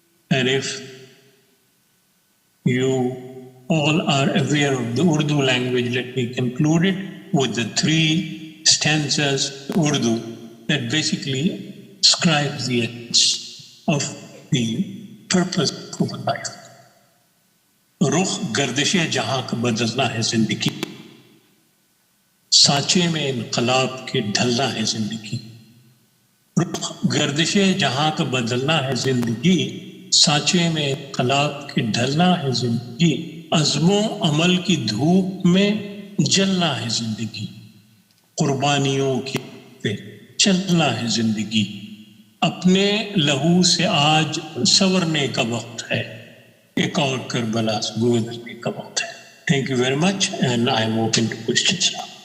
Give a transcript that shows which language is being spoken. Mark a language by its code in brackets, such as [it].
[en] And if you all are aware of the Urdu language, let me conclude it with the 3 stanzas Urdu that basically describes the essence of the purpose of life. [hi] रुख गर्दिशे जहां का बदलना है जिंदगी, सांचे में इनकलाब के ढलना है जिंदगी. रुख गर्दिशे जहां का बदलना है जिंदगी, सांचे में इनकलाब के ढलना है जिंदगी. अज़्मो अमल की धूप में जलना है जिंदगी, कुर्बानियों की पे चलना है जिंदगी. अपने लहू से आज संवरने का वक्त है, एक और करबला से गुजरने का वक्त है. [en] Thank you very much, and I am open to questions now.